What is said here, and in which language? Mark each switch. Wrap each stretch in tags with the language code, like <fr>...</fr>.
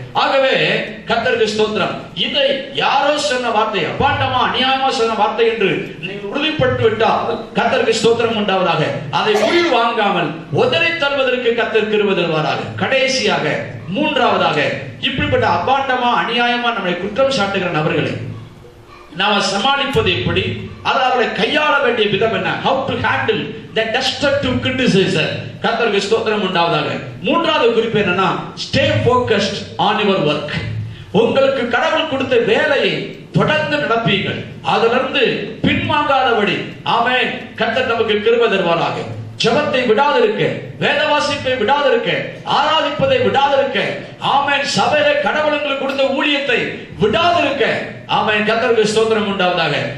<ta>ஆகவே கர்த்தருக்கு ஸ்தோத்திரம். இதை யாரோ சொன்ன வார்த்தை, அபாண்டமா அநியாயமா சொன்ன வார்த்தை என்று நீங்கள் உறுதிப்பட்டு விட்டால் கர்த்தருக்கு ஸ்தோத்திரம் உண்டாவதாக. அதை உயிர் வாங்காமல் உதறி தள்ளுவதற்கு கர்த்தர் கிருபை தருவாராக. கடைசியாக மூன்றாவதாக, இப்படிப்பட்ட அபாண்டமா அநியாயமா நம்மை குற்றம் சாட்டுகிற நபர்களை நாம சமாளிப்பது எப்படி, அவரை கையாள வேண்டிய விதம் என்ன?</ta> <en>how to handle the destructive criticism.</en> <ta>கர்த்தருக்கு ஸ்தோத்திரம் உண்டாவதாக. மூன்றாவது குறிப்பு என்னன்னா,</ta> <en>stay focused on your work.</en> <ta>உங்களுக்கு கடவுள் கொடுத்த வேலையை தொடர்ந்து நடப்பீர்கள், அதிலிருந்து பின்வாங்காதபடி. ஆமென். கர்த்தர் நமக்கு கிருபை தருவாராக. ஜெபத்தை விடாதிருக்க, வேத வாசிப்பை விடாதிருக்க, ஆராதிப்பதை விடாதிருக்க, ஆமென், சபையில கடவுளுக்கு கொடுத்த ஊழியத்தை விடாதிருக்க, ஆமென், கர்த்தருக்கு ஸ்தோத்திரம் உண்டாவதாக.</ta>